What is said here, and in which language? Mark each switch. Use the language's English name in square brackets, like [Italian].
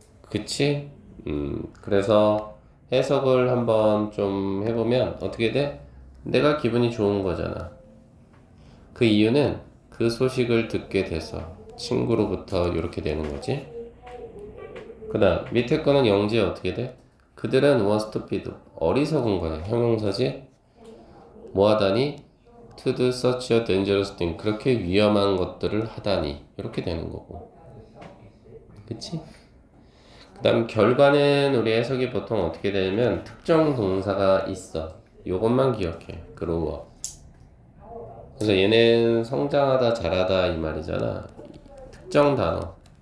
[Korean] 그치? 그래서 해석을 한번 좀 해보면 어떻게 돼? 내가 기분이 좋은 거잖아. 그 이유는 그 소식을 듣게 돼서 친구로부터 이렇게 되는 거지. 그 다음 밑에 거는 영지에 어떻게 돼? 그들은 [English] was stupid. [Korean] 어리석은 거야. 형용사지? 뭐 하다니? [English] To do such a dangerous thing. [Korean] 그렇게 위험한 것들을 하다니. 이렇게 되는 거고. 그치? 그 다음 결과는 우리 해석이 보통 어떻게 되냐면 특정 동사가 있어. 요것만 기억해. grow. 그래서 얘는 성장하다, 자라다 이 말이잖아. 특정 단어.